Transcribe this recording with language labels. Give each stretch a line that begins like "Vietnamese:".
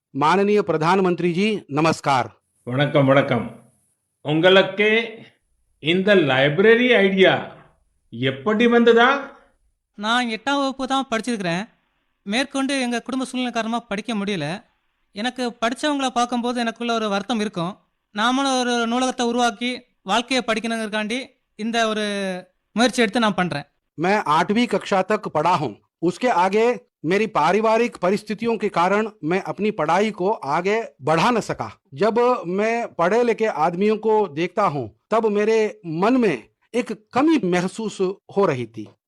Hindi: माननीय प्रधानमंत्री जी नमस्कार।
Tamil: வணக்கம் வணக்கம். உங்களுக்கு இந்த லைப்ரரி ஐடியா எப்படி வந்ததா? நான் 8ஆம் வகுப்பு தான் படிச்சிருக்கிறேன். மேற்கொண்டு எங்கள் குடும்ப சூழ்நிலை காரணமாக படிக்க முடியல. எனக்கு படித்தவங்களை பார்க்கும்போது எனக்குள்ள ஒரு வருத்தம் இருக்கும். நாமளும் ஒரு நூலகத்தை உருவாக்கி வாழ்க்கையை படிக்கணுங்கிறக்காண்டி இந்த ஒரு முயற்சி எடுத்து நான் பண்ணுறேன்.
Hindi: मैं 8वीं कक्षा तक पढ़ा हूँ। उसके आगे मेरी पारिवारिक परिस्थितियों के कारण मैं अपनी पढ़ाई को आगे बढ़ा न सका। जब मैं पढ़े लिखे आदमियों को देखता हूँ तब मेरे मन में एक कमी महसूस हो रही थी।